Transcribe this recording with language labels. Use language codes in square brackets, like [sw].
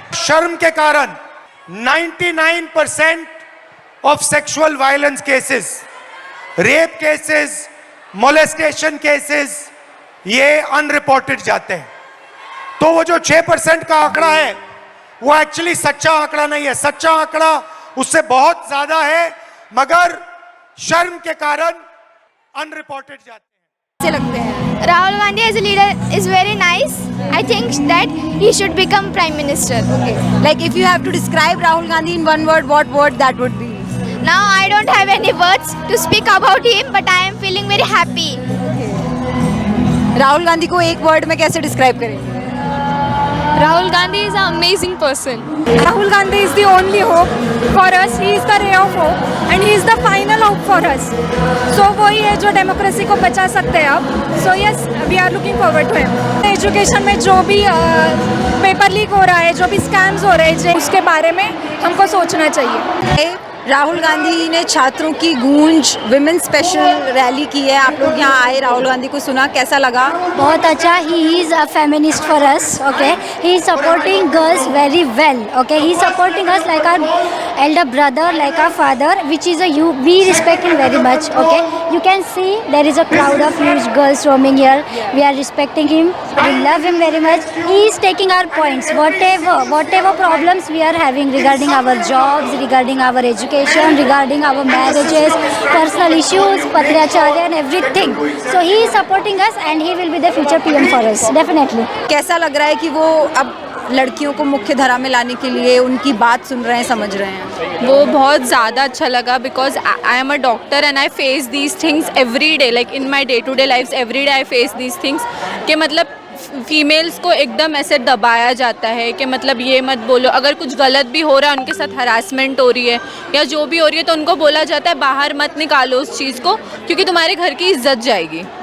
[hi] शर्म के कारण 99% of sexual violence cases, rape cases, molestation cases, ये अनरिपोर्टेड जाते हैं। तो वो जो 6% का आंकड़ा है वो एक्चुअली सच्चा आंकड़ा नहीं है। सच्चा आंकड़ा उससे बहुत ज्यादा है, मगर शर्म के कारण अनरिपोर्टेड जाते हैं। लगते हैं [en] Rahul Gandhi as a leader is very nice. I think that he should become prime minister. Like if you have to describe Rahul Gandhi in one word, what word that would be? Now I don't have any words to speak about him, but I am feeling very happy. [hi] Rahul Gandhi को एक word में कैसे describe करेंगे? [en] Rahul Gandhi is an amazing person. Rahul Gandhi is the only hope for us. He is the ray of hope and he is the final hope for us. [hi] So वही है जो democracy को बचा सकते हैं अब. [en] So yes, we are looking forward to him. [hi] Education में जो भी पेपर लीक हो रहा है, जो भी स्कैम्स हो रहे हैं, उसके बारे में हमको सोचना चाहिए। राहुल गांधी ने छात्रों की गूंज विमेन स्पेशल रैली की है। आप लोग यहाँ आए, राहुल गांधी को सुना, कैसा लगा? बहुत अच्छा. [en] He is a feminist for us. Okay, he is supporting girls very well. Okay, he is supporting us like our elder brother, like our father, which is we respect him very much. Okay, you can see there is a crowd of huge girls roaming here. We are respecting him. We love him very much. He is taking our points, whatever problems we are having regarding our jobs, regarding our education, regarding our marriages, personal issues, patriarchy and everything. So he is supporting us and he will be the future PM for us, definitely. [hi] कैसा लग रहा है कि वो अब लड़कियों को मुख्य धारा में लाने के लिए उनकी बात सुन रहे हैं, समझ रहे हैं? वो बहुत ज़्यादा अच्छा लगा [en] because I am a doctor and I face these things [hi] every day, like in my day to day life every day I face these things कि मतलब फीमेल्स को एकदम ऐसे दबाया जाता है कि मतलब ये मत बोलो, अगर कुछ गलत भी हो रहा है, उनके साथ हरासमेंट हो रही है या जो भी हो रही है, तो उनको बोला जाता है बाहर मत निकालो उस चीज़ को क्योंकि तुम्हारे घर की इज्जत जाएगी।